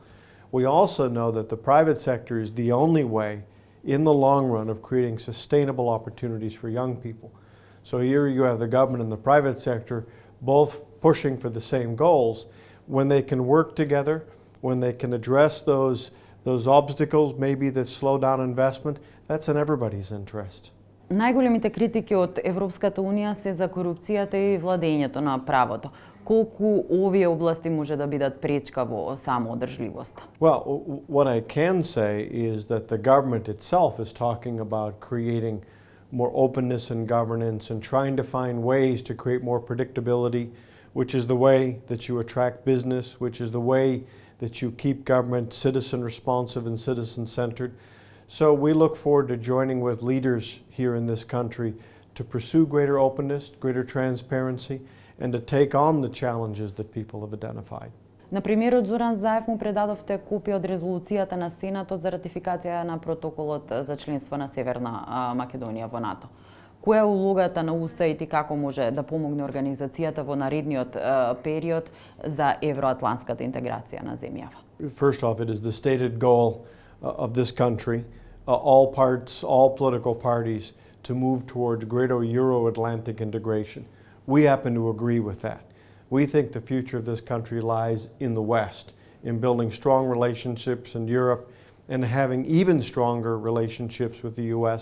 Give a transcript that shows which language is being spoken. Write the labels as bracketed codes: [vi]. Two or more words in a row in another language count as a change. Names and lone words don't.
[en] We also know that the private sector is the only way in the long run of creating sustainable opportunities for young people. So here you have the government and the private sector both pushing for the same goals. When they can work together, when they can address those obstacles maybe that slow down investment, that's in everybody's interest. [mk] Најголемите критики од Европската Унија се за корупцијата и владењето на правото. Колку овие области може да бидат пречка во самоодржливоста? [en] Well, what I can say is that the government itself is talking about creating more openness in governance and trying to find ways to create more predictability, which is the way that you attract business, which is the way that you keep government citizen responsive and citizen centered. So we look forward to joining with leaders here in this country to pursue greater openness, greater transparency, and to take on the challenges that people have identified. [mk] На премиерот Зоран Заев му предадовте копија од резолуцијата на Сенатот за ратификација на протоколот за членство на Северна Македонија во НАТО. Која е улогата на USAID и како може да помогне организацијата во наредниот период за евроатлантската интеграција на земјава? [en] First off, it is the stated goal of this country, all political parties, to move towards greater Euro-Atlantic integration. We happen to agree with that. We think the future of this country lies in the West, in building strong relationships in Europe and having even stronger relationships with the U.S.